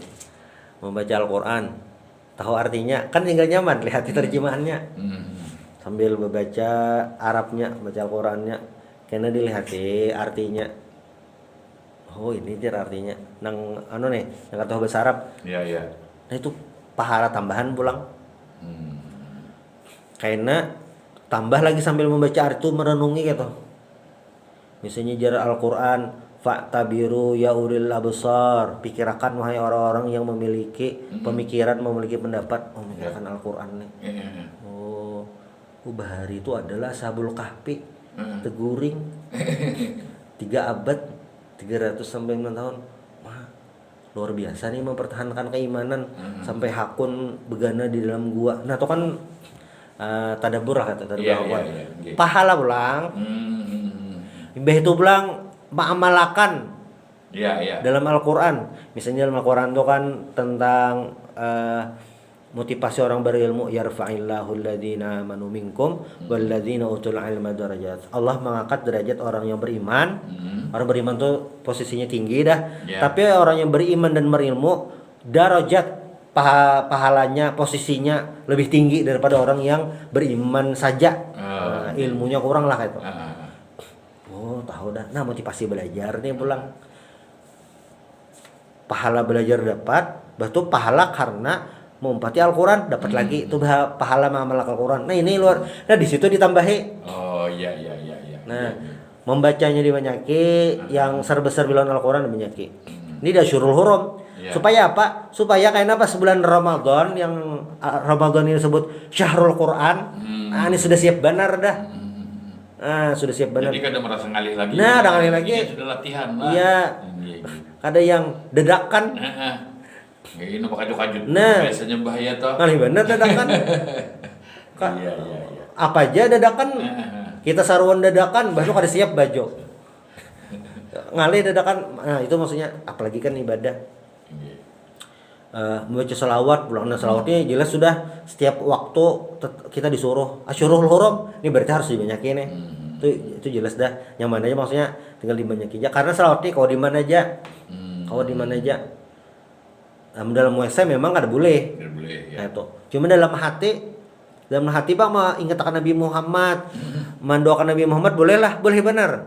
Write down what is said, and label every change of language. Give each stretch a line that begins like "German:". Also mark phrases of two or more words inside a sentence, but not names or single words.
Banjar: Membaca Al-Qur'an tahu artinya kan tinggal nyaman lihat terjemahannya sambil membaca Arabnya baca Al-Qurannya karena dilihat artinya oh ini jar artinya nang nih yang kata bahasa Arab Iya. nah itu pahala tambahan pulang karena tambah lagi sambil membaca arti itu merenungi gitu misalnya jar Al-Quran
Arabic: فاعتبروا يا أولي الأبصار
Banjar: pikirkan wahai orang-orang yang memiliki pemikiran memiliki pendapat memikirkan Al-Qur'an nih. Oh, Bahari itu adalah Ashabul Kahfi. Teguring 3 abad 300 sampai 6 tahun. Wah, luar biasa nih mempertahankan keimanan sampai hakun begana di dalam gua. Nah, itu kan tadabbur lah kata tadabbur. Pahala pulang. Imbah itu pulang mengamalkan dalam Al-Quran. Misalnya dalam Al-Quran itu kan tentang motivasi orang berilmu,
Arabic: يرفع الله الذين آمنوا منكم والذين أوتوا العلم درجات.
Banjar: Allah mengangkat derajat orang yang beriman. Orang beriman tuh posisinya tinggi dah. Tapi orang yang beriman dan berilmu darajat pahalanya posisinya lebih tinggi daripada orang yang beriman saja. Ilmunya kurang lah itu. Oh, tahu dah. Nah, motivasi belajar nih pulang. Pahala belajar dapat, batu pahala karena mengumpati Al-Quran dapat lagi itu pahala mengamalkan Al-Quran. Nah, ini luar. Nah, di situ ditambahi. Oh, iya. Nah, membacanya dibanyaki, yang sebesar bilang Al-Quran dibanyaki. Ini dah
Arabic: أشهر الحرم.
Banjar: Supaya apa? Supaya kayak apa sebulan Ramadan yang Ramadan ini disebut
Arabic: شهر القرآن.
Banjar: Nah, ini sudah siap benar dah. Sudah siap benar. Jadi kada merasa ngalih lagi. Nah, ada ngalih lagi. Sudah latihan lah. Iya. Ada yang dadakan. Ini pakai kajut. Nah, biasanya bahaya toh. Ngalih bener dadakan. Iya. Apa aja dadakan. Kita saruan dadakan, baru kada siap baju. Ngalih dadakan. Nah, itu maksudnya apalagi kan ibadah. Membaca salawat, pulang salawatnya jelas sudah setiap waktu kita disuruh
Arabic: أشهر الحرم,
Banjar: ini berarti harus dibanyakin nih. Itu jelas dah. Yang mana aja maksudnya tinggal dibanyakin aja. Karena salawatnya kalau di mana aja. Kalau di mana aja. Dalam WC memang kada boleh. Nah, itu. Cuma dalam hati Pak mau ingatkan Nabi Muhammad, mendoakan Nabi Muhammad boleh benar.